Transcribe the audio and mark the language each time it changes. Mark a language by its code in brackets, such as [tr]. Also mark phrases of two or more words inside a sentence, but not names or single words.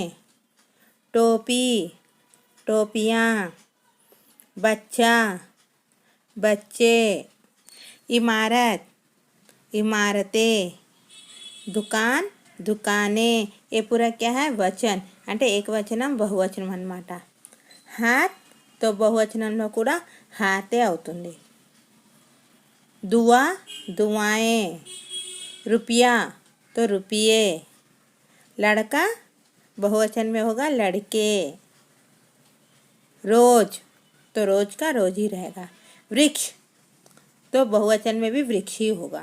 [hi] टोपी टोपियाँ. बच्चा बच्चे. इमारत इमारतें. दुकान दुकानें. ये पूरा क्या है वचन, [te] అంటే ఏకవచనం బహువచనం అన్నమాట. [hi] हाथ तो [te] బహువచనంలో కూడా హాతే అవుతుంది. [hi] दुआ दुआएं. रुपया तो रुपये. लड़का बहुवचन में होगा लड़के. रोज तो रोज का रोज ही रहेगा. वृक्ष तो बहुवचन में भी वृक्ष ही होगा.